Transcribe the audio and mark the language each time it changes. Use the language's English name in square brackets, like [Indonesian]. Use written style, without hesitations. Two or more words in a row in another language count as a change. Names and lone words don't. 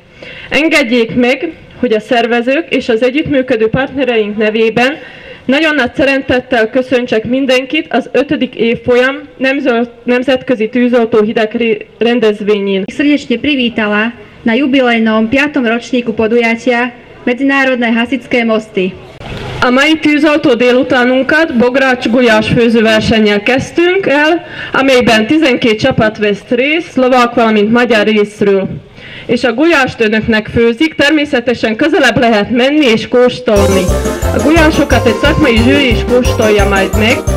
[Hungarian] Engedjék meg, hogy a szervezők és az együttműködő partnereink nevében nagyon nagy szeretettel köszöntsek mindenkit az 5. évfolyam Nemzetközi Tűzoltóhidak rendezvényén. [Slovak] Srdečne privítala na jubilejnom 5. ročníku podujatia Medzinárodné hasičské mosty. [Hungarian] A mai tűzoltó délutánunkat bogrács gulyás főzőversennyel kezdtünk el, amelyben 12 csapat vesz részt, szlovák, valamint magyar részről. és a gulyást önöknek főzik, természetesen közelebb lehet menni és kóstolni. A gulyásokat egy szakmai zsűri is kóstolja majd meg.